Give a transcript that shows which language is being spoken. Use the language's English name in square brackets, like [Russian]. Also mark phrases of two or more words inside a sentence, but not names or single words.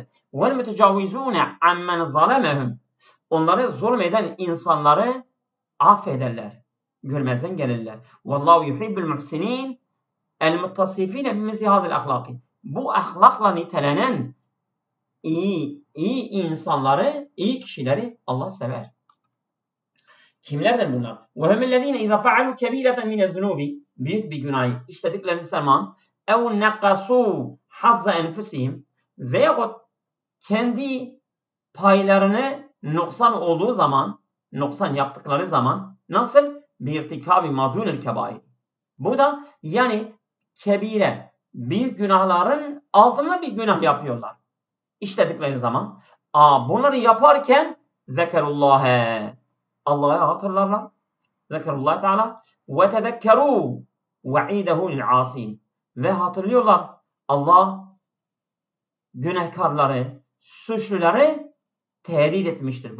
[Arabic] والمتجاوزون عمن ظلمهم. [Turkish] Onları zulmeden insanları affederler, görmezden gelirler. [Arabic] والله يحب المحسنين المتصفين بمثل هذه الأخلاق. [Turkish] Bu ahlakla nitelenen iyi insanları, iyi kişileri Allah sever. Kimlerdir bunlar? [Arabic] وَهُمُ اِذَا فَعَلُوا كَب۪يرَةً مِنَ الذُّنُوبِ [Turkish] Büyük bir günahı işledikleri zaman [Arabic] اَوْ نَقَّصُوا حَظَّ اَنْفُسِهِمْ [Turkish] veyahut kendi paylarını noksan yaptıkları zaman nasıl? [Arabic] بِاِرْتِكَابِ مَدُونَ الْكَبَائِرِ [Turkish] Bu da yani kebire, büyük günahların altında bir günah yapıyorlar. İşledikleri zaman. Bunları yaparken zekerullâhe Allah'ı hatırlarlar. [Arabic] ذكروا الله تعالى وتذكروا وعيده للعاصين [Turkish] ve hatırlıyorlar Allah günahkarları, suçluları tehdit etmiştir.